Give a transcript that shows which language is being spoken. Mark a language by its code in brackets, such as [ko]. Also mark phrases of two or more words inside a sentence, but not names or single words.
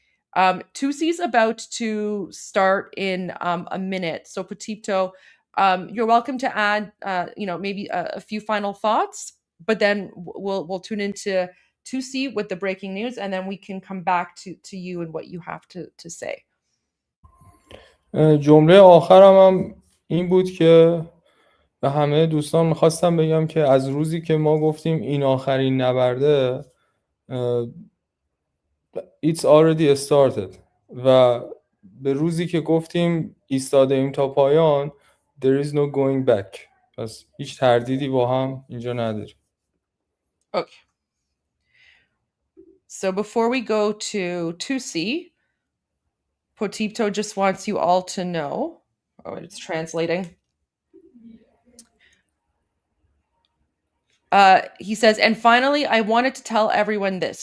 [en] Tusi's about to start in a minute. So Potipto, you're welcome to add, maybe a few final thoughts, but then we'll tune into Tusi with the breaking news, and then we can come back to you and what you have to say. [fa] جمله آخرم هم این بود که به همه دوستان میخواستم بگم که از روزی که ما گفتیم این آخرین نبرده [en] it's already started [fa] و به روزی که گفتیم ایستاده ایم تا پایان [en] there is no going back. [fa] پس هیچ تردیدی با هم اینجا نداریم. [en] Okay. So before we go to 2C, Potipto just wants you all to know. Oh, it's translating. He says, and finally, I wanted to tell everyone this.